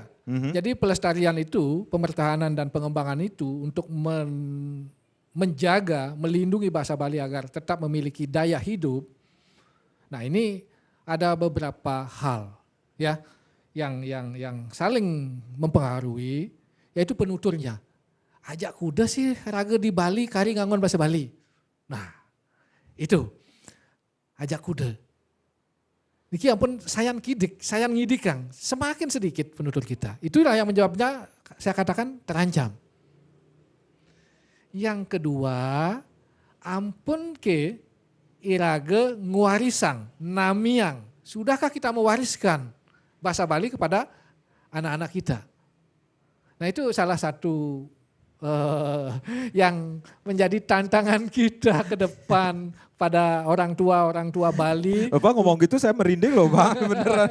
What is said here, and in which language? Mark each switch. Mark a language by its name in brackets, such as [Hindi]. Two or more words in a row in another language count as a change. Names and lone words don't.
[Indonesian] Jadi pelestarian itu, pemertahanan dan pengembangan itu untuk menjaga, melindungi bahasa Bali agar tetap memiliki daya hidup. Nah, ini ada beberapa hal ya yang saling mempengaruhi, yaitu penuturnya. [Balinese] Ajak kuda sih raga di Bali kari ngangon bahasa Bali. [Indonesian] Nah, itu [Balinese] ajak kuda. Niki ampun sayan ngidik Kang, [Indonesian] semakin sedikit penutur kita. Itulah yang menjawabnya saya katakan terancam. Yang kedua, [Balinese] ampun ke irage nguarisang, namiang. [Indonesian] Sudahkah kita mewariskan bahasa Bali kepada anak-anak kita? Nah itu salah satu yang menjadi tantangan kita ke depan pada orang tua Bali. Bapak ngomong gitu saya merinding loh Pak, beneran.